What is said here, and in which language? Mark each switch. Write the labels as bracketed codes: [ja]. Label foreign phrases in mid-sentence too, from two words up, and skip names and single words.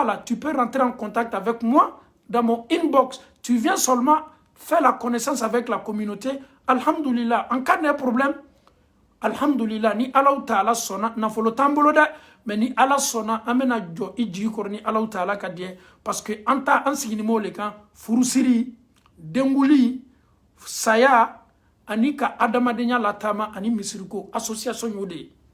[fr] la tu peux rentrer en contact avec moi dans mon inbox tu viens seulement faire la connaissance avec la communauté [bm] alhamdulillah en cas de problème alhamdulillah ni [ar] الله تعالى [bm] sɔnna nafolo t'an bolo dɛ mais ni Ala sɔnna an bɛna jɔ i jigi kɔrɔ ni [ar] الله تعالى [bm] ka diɲɛ [fr] parce que [bm] an ta an sigini m'o le kan furusiri denguli saya ani ka adamadenya latama ani misiriko association yode